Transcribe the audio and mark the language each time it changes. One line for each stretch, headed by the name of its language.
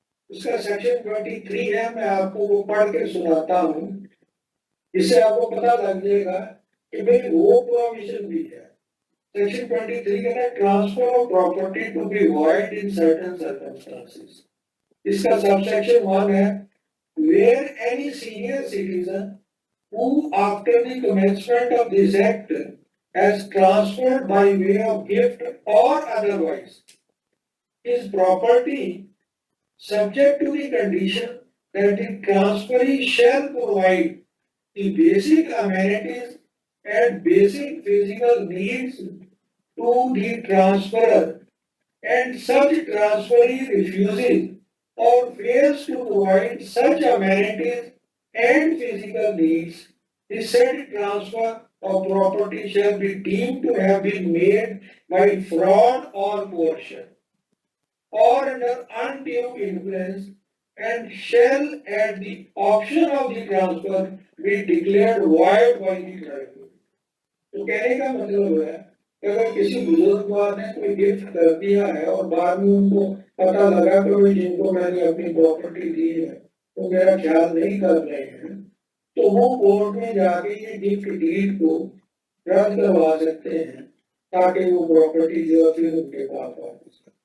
Hindi: उसका सेक्शन 23 है, मैं आपको वो पढ़ के सुनाता हूँ, इससे आपको पता लग जाएगा कि भाई वो प्रोविजन भी है।
English: Section 23
Hindi: कहता है
English: Transfer of property to be void in certain circumstances.
Hindi: इसका सबसेक्शन 1 है
English: where any senior citizen who after the commencement of this act has transferred by way of gift or otherwise his property subject to the condition that the transferee shall provide the basic amenities and basic physical needs to the transferor, and such transferee refuses or fails to provide such amenities and physical needs, the said transfer of property shall be deemed to have been made by fraud or coercion or under undue influence, and shall at the option of the transfer be declared void by the tribunal.
Hindi: तो कहने का मतलब है कि अगर किसी बुजुर्ग ने कोई गिफ्ट कर दिया है और बाद में उनको पता लगा कि भाई जिनको मैंने अपनी प्रॉपर्टी दी है तो मेरा ख्याल नहीं कर रहे हैं, तो वो कोर्ट में जाके ये गिफ्ट डीड को रद्द करवा सकते हैं ताकि वो प्रॉपर्टी जो है फिर उनके पास वापस।